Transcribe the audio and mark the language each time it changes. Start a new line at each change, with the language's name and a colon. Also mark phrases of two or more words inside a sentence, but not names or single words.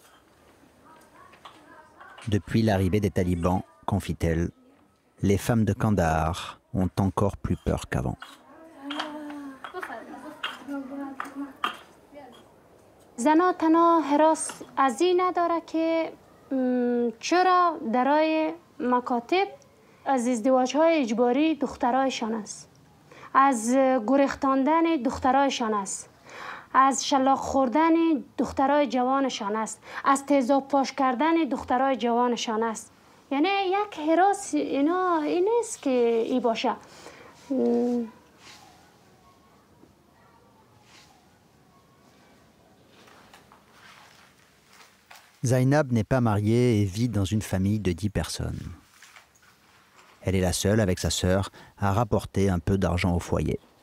French: Depuis l'arrivée des talibans, confie-t-elle, les femmes de Kandahar ont encore plus peur qu'avant.
Persian: زنها تنها حراس از این نداره که چرا درای مکاتب از ازدواج‌های اجباری دخترایشان است، از گریختاندن دخترایشان است، از شلاق خوردن دخترای جوانشان است، از تیزاب پاش کردن دخترای جوانشان است. یعنی یک حراس اینا این نیست که ای باشه.
French: Zainab n'est pas mariée et vit dans une famille de 10 personnes. Elle est la seule, avec sa sœur, à rapporter un peu d'argent au foyer.